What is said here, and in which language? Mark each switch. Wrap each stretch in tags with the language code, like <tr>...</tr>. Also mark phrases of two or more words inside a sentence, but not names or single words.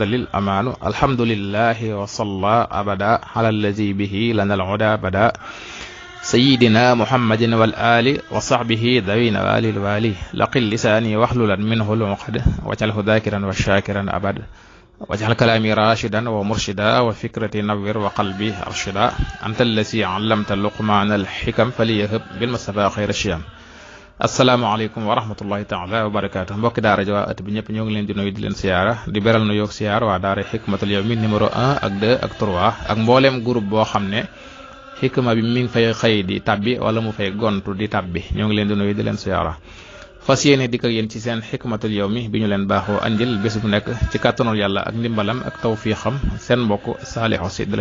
<ar>للأمان الحمد لله وصلى أبدا على الذي به لنا العدا بدا سيدنا محمد والآل وصحبه ذوي نوال الوالي لقل لساني واحللا منه العقد واجعله ذاكرا وشاكرا أبدا واجعل كلامي راشدا ومرشدا وفكرتي نور وقلبي أرشدا أنت الذي علمت لقمان الحكم فليهب بالمصطفى خير الشيام السلام عليكم ورحمة الله تعالى وبركاته mbokki</ar> <wo>daara ji waa at bi ñëpp ñoo ngi leen di nuyu di leen siyaara di beral nu yoog siyaar waa daara Hikmatul Yawmi numéro 1 ak 2 ak 3 ak mbooleem groupe boo xam ne xikma bi mi ngi fay xëy di tabbi wala mu fay gontu di tabbi ñoo ngi leen di nuyu di leen siyaara fas yéene dikk ak yéen ci seen Hikmatul Yawmi bi ñu leen baaxoo andil bés bu nekk ci kàttanul yàlla ak ndimbalam ak tawfiixam seen mbokk Saliou Sy da leen</wo>